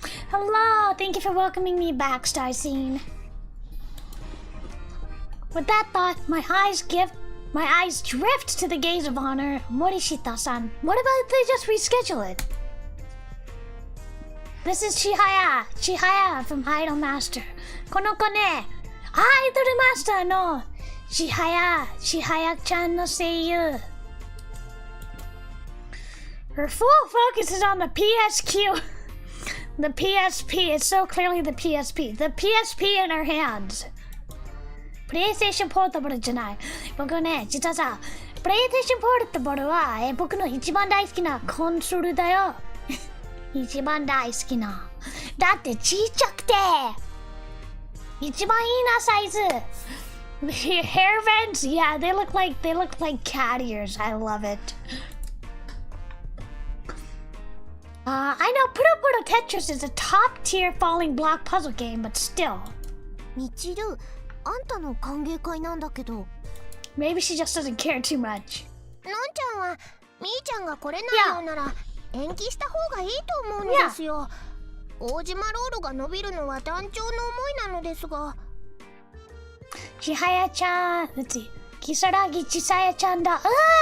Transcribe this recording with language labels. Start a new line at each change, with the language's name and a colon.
English: Hello, thank you for welcoming me back, Star Scene. With that thought, my eyes drift to the gaze of honor. Morishita-san, what about if they just reschedule it? This is Chihaya from Idol Master.
Japanese: この子ね、アイドルマスターの千早ちゃんの声優。
English: Her full focus is on the PSQ. The PSP. It's so clearly the PSP. The PSP in her hands.
Japanese: プレイステーションポータブルじゃない。僕ね、実はさ、プレイステーションポータブルは、僕の一番大好きなコンソールだよ。一番大好きな。だってちっちゃくて、一番いいなサイズ。
English: Hair vents, yeah, they look like cat ears. I love it. I know Puro Puro Tetris is a top-tier falling block puzzle game, but still.
Japanese: みちる、あんたの歓迎会なんだけど。
English: Maybe she just doesn't care too much.
Japanese: のんちゃんはみーちゃんが来れないようなら延期した方がいいと思うんですよ。大島ロールが伸びるのは団長の思いなのですが。千早ちゃん、
English: let's see、
Japanese: キサラギ千早ちゃんだ。そうだよ。